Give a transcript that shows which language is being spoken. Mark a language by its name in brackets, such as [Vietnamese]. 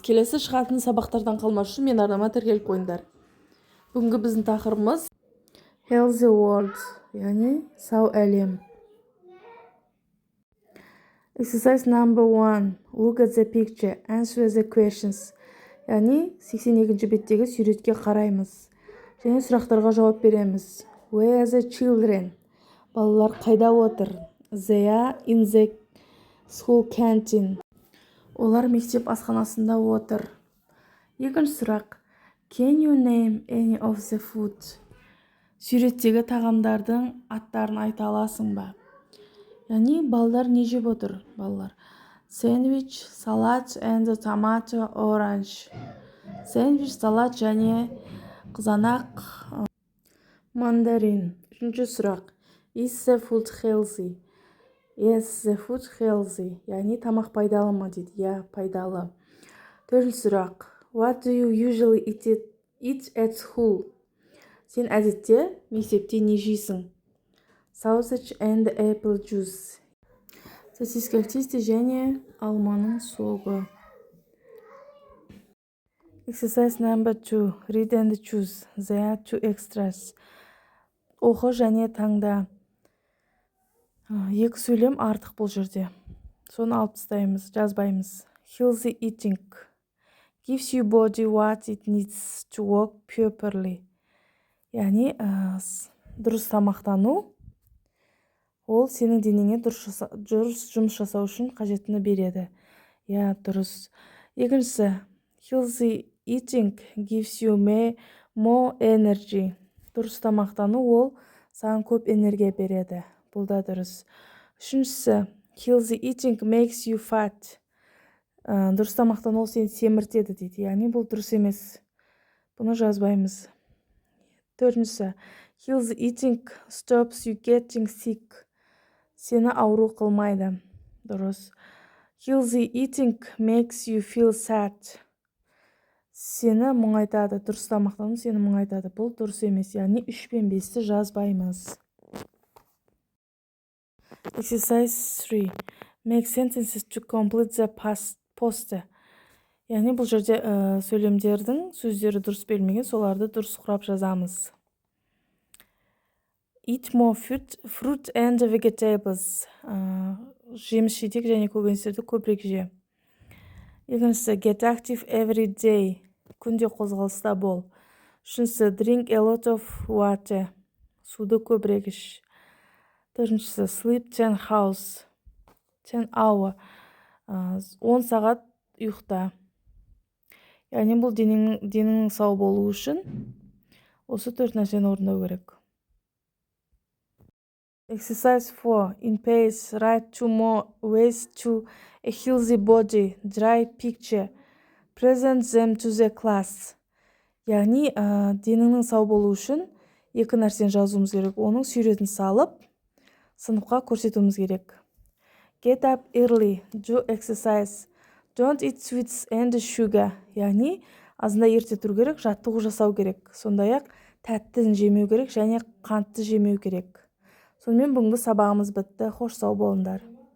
[Kazakh] Келесі шығатын сабақтардан қалмас үшін мен арнама тіркеліп қойыңдар. Бүгінгі біздің тақырыбымыз [English] Healthy World, [Kazakh] яғни сау әлем. [English] Exercise number 1. Look at the picture. Answer the questions. [Kazakh] Яғни 82 беттегі суретке қараймыз. Және сұрақтарға жауап береміз. [English] Where are the children? [Kazakh] Балалар қайда отыр? [English] They are in the school canteen. [Kazakh] Олар мектеп асханасында отыр. Екінші сұрақ. [English] Can you name any of the food? [Kazakh] Суреттегі тағамдардың аттарын айта аласың ба? Яғни балалар не жеп отыр? Балалар. [English] Sandwich, salad and tomato orange. [Kazakh] Sandwich, салат және қызанақ, мандарин. Үшінші сұрақ. [English] Is the food healthy? Yes, the food healthy. [Kazakh] Яғни тамақ пайдалы ма дейді? Я, пайдалы. Төртінші сұрақ. [English] What do you usually eat at school? [Kazakh] Сен әдетте мектепте не жейсің? [English] Sausage and apple juice. [Kazakh] Сосиска тесте және алманың соғы. [English] Exercise number 2. Read and choose. There are 2 extras. [Kazakh] Оқы және таңда. Екі сөйлем артық бұл жерде. Соны алып тастаймыз, жазбаймыз. [English] Healthy eating gives your body what it needs to work properly. [Kazakh] Яғни дұрыс тамақтану ол сенің денеңе дұрыс жұмыс жасау үшін қажеттіні береді. Я, дұрыс. [English] Екіншісі, healthy eating gives you more energy. [Kazakh] Дұрыс тамақтану ол саған көп энергия береді. Бұл да дұрыс. [English] Үшіншісі, healthy eating makes you fat. [Kazakh] Дұрыс тамақтану ол сені семіртеді дейді. Яғни бұл дұрыс емес. Бұны жазбаймыз. [English] Төртіншісі, healthy eating stops you getting sick. [Kazakh] Сені ауру қылмайды. Дұрыс. [English] Healthy eating makes you feel sad. [Kazakh] Сені мұңайтады. Дұрыс тамақтану сені мұңайтады. Бұл дұрыс емес. Яғни 3 пен 5-ті жазбаймыз. [English] Exercise 3. Make sentences to complete the poster. [Kazakh] Яғни бұл жерде сөйлемдердің сөздері дұрыс берілмеген, соларды дұрыс құрап жазамыз. [English] Eat more fruit and vegetables. [Kazakh] Жеміс жидек және көкөністерді көбірек же. [English] Екіншісі, get active every day. [Kazakh] Күнде қозғалыста бол. [English] Үшіншісі, drink a lot of water. [Kazakh] Суды көбірек іш. [English] Төртіншісі, sleep 10 hours. 10 hour. [Kazakh] 10 сағат ұйықта. Яғни бұл денің сау болу үшін осы 4 нәрсені орындау керек. [English] Exercise 4. In pairs, write 2 more ways to a healthy body. Dry picture. Present them to the class. [Kazakh] Яғни деніңнің сау болу үшін 2 нәрсені жазуымыз керек. Оның суретін салып, сыныпқа көрсетуіміз керек. [English] Get up early. Do exercise. Don't eat sweets and sugar. [Kazakh] Яғни азында ерте тұру керек, жаттығу жасау керек. Сондай-ақ тәттіні жемеу керек және қантты жемеу керек. Сонымен бүгінгі сабағымыз бітті. Қош сау болыңдар.